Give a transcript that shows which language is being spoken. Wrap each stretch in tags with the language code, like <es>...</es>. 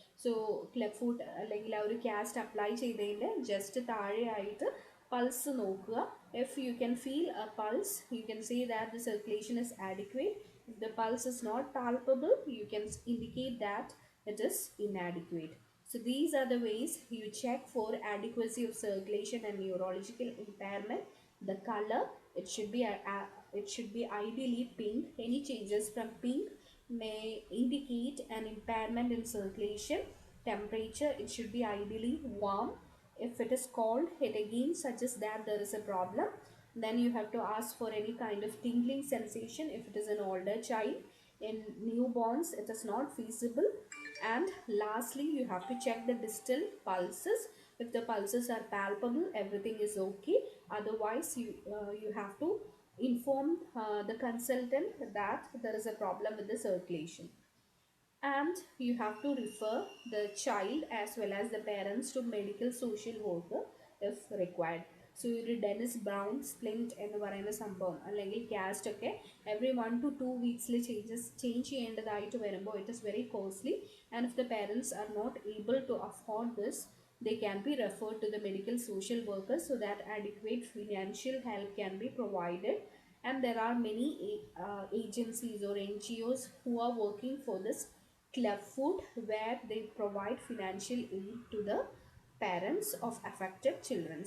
<ml>So club food അല്ലെങ്കിൽ ആ ഒരു കാസ്റ്റ് അപ്ലൈ ചെയ്തതിൻ്റെ ജസ്റ്റ് താഴെയായിട്ട് പൾസ് നോക്കുക.</ml> <en>If you can feel a pulse, you can say that the circulation is adequate. If the pulse is not palpable, you can indicate that it is inadequate. So these are the ways you check for adequacy of circulation and neurological impairment. The color, it should be ideally pink. Any changes from pink may indicate an impairment in circulation. Temperature, it should be ideally warm. If it is cold, it again suggests that there is a problem. Then you have to ask for any kind of tingling sensation if it is an older child. In newborns, it is not feasible. And lastly, you have to check the distal pulses. If the pulses are palpable, everything is okay. Otherwise, you have to inform the consultant that there is a problem with the circulation. And you have to refer the child as well as the parents to medical social worker if required.</en> <ml>So ഒരു Denis brown splint എന്ന് പറയുന്ന സംഭവം അല്ലെങ്കിൽ cast ഒക്കെ every 1 to 2 വീക്സിൽ change ചെയ്യേണ്ടതായിട്ട് വരുമ്പോൾ</ml> <en>It is very costly. And if the parents are not able to afford this, they can be referred to the medical social workers so that adequate financial help can be provided. And there are many agencies or NGOs who are working for this club food, where they provide financial aid to the parents of affected children.</en>